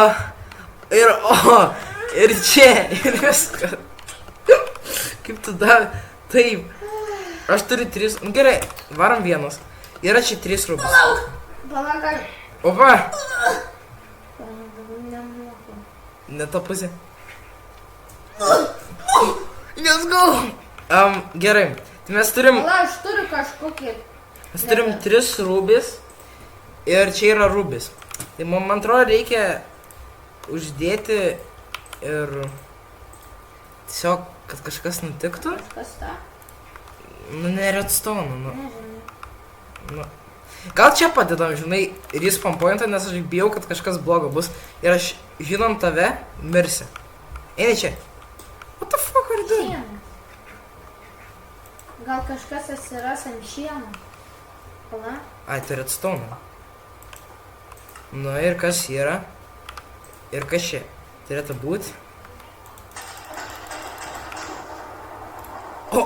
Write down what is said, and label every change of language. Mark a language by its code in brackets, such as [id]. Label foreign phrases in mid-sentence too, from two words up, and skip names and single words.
[lt] Ir čia, ir viskas. Kaip tu dar, taip. Aš turiu 3, gerai, varom vienas. Yra čia 3 rūbus. Palauk. Opa, Nemoku. ne ta pusė. [en] Let's go. [lt] Gerai, tai mes turim Palauk, aš turiu kažkokį. 3 rūbis ir čia yra rūbis. Tai man atrodo reikia uždėti ir tiesiog, kad kažkas nutiktų. Kas ta? Nu, ne redstone, nu. Nežinau. Gal čia padedam, žinai, [en] respawn pointą, [lt] nes aš bijau, kad kažkas blogo bus. Ir aš, žinom tave, mirsi. Eini čia. [en] What the fuck are you doing? [lt] Šienas. Gal kažkas atsiras ant šieno? Pala? Ai, tai redstone. Nu ir kas yra? Ir kas čia? Turėtų būti. O,